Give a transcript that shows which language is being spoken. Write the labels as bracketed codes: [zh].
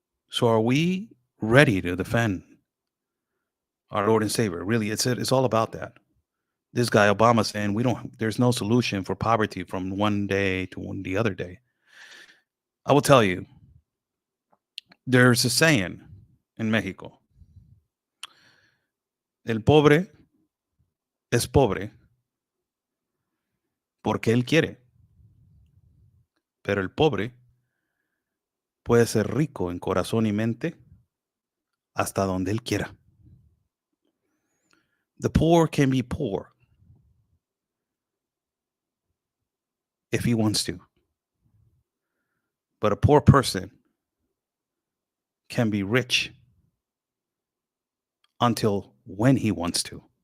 [en] So are we ready to defend our Lord and Savior? Really, it's all about that. This guy Obama saying there's no solution for poverty from one day to the other day. I will tell you, there's a saying in Mexico. [es] El pobre es pobre porque él quiere. Pero el pobre puede ser rico en corazón y mente hasta donde él quiera. [en] The poor can be poor if he wants to. But a poor person can be rich until when he wants to.